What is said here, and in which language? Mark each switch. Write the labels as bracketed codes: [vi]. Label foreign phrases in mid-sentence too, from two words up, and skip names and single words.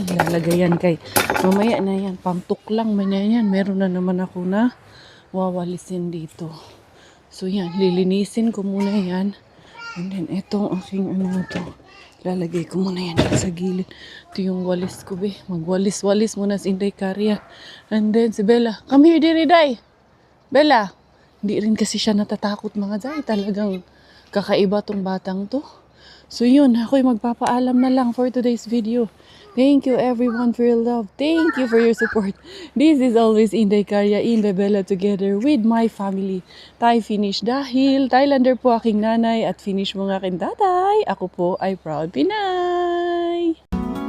[tl] Lalagayan kay. Mamaya na yan. Pangtuk lang man yan. Meron na naman ako na wawalisin dito. So yan, lilinisin ko muna yan. [en] And then, [tl] itong aking ano to. Lalagay ko muna yan sa gilid. Ito yung walis ko, be. Magwalis-walis muna si Inday Karya. [en] And then, [tl] si Bella. [en] Come here, [tl] diri, day. Bella. Hindi rin kasi siya natatakot, mga day. Talagang kakaiba tong batang to. So yun, ako'y magpapaalam na lang [en] for today's video. Thank you everyone for your love. Thank you for your support. This is always Inday Karya, Inday Bella together with my family. [tl] Thai finish dahil Thailander po aking nanay at finish mga aking tatay. Ako po ay proud Pinay.